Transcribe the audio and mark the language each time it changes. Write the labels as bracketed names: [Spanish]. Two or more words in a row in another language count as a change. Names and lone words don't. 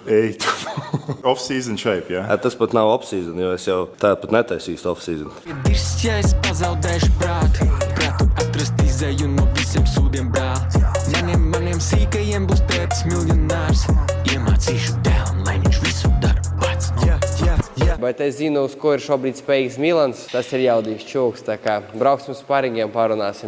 [English] Ej, off-season shape, [Latvian] jā? Tas pat nav off-season, jo es jau tāpat netaisīšu off-season. Viss, ja es pazaudēšu prātu, prātu atrast izēju no visiem sūdiem, brāl. Maniem sīkajiem būs tētis miljonārs. Iemācīšu dēlam, lai viņš visu dara pats. Bet es zinu, uz ko ir šobrīd spējīgs Milans. Tas ir jaudīgs čūks, tā kā brauksim uz sparingiem, pārunāsim.